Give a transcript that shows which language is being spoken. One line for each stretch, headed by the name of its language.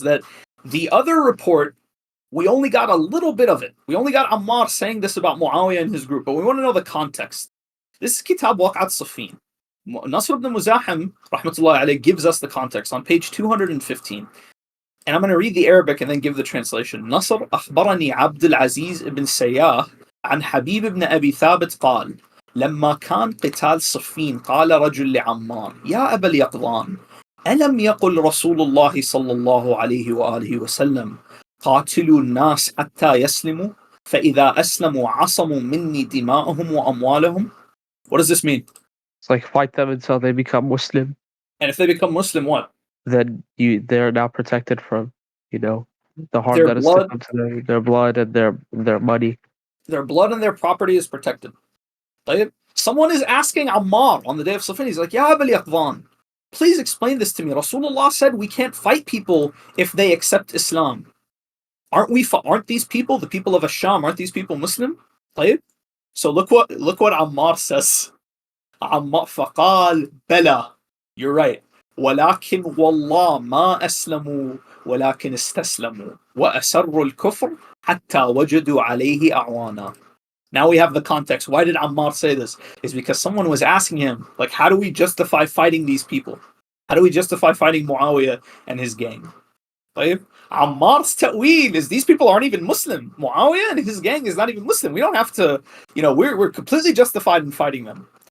English: Is that the other report, we only got a little bit of it. We only got Ammar saying this about Muawiyah and his group, but we want to know the context. This is Kitab Waqat Safin. Nasr ibn Muzahim, rahmatullahi alayh, gives us the context on page 215. And I'm going to read the Arabic and then give the translation.
Arabic: Nasr أخبرني عبد العزيز ibn Sayyah عن حبيب ibn Abi Thabit قال لما كان قتال صفين قال رجل لعمار يا أبا اليقظان ألم يقل رسول الله صلى الله عليه وآله وسلم قاتلوا الناس حتى يسلموا فإذا أسلموا عصموا مني دماءهم وأموالهم.
English: What does this mean? It's like fight them until they become Muslim. And if they become Muslim, what? Then they're now protected from, the harm Their that is to come to their blood and their money. Their blood and their property is protected. Someone is asking Ammar on the day of Safin, he's like, Ya Abul Yaqvan, please explain this to me. Rasulullah said we can't fight people if they accept Islam. Aren't these people, the people of Asham, aren't these people Muslim? So look what Ammar says. Ammar
Arabic: faqal bala.
English: You're right.
Arabic: ولكن والله ما أسلموا ولكن استسلموا وأسروا الكفر حتى وجدوا عليه أعوانا.
English: Now we have the context. Why did Ammar say this? Is because someone was asking him, like, how do we justify fighting these people? How do we justify fighting Muawiyah and his gang? Ammar's ta'weel is these people aren't even Muslim. Muawiyah and his gang is not even Muslim. We don't have to, we're completely justified in fighting them.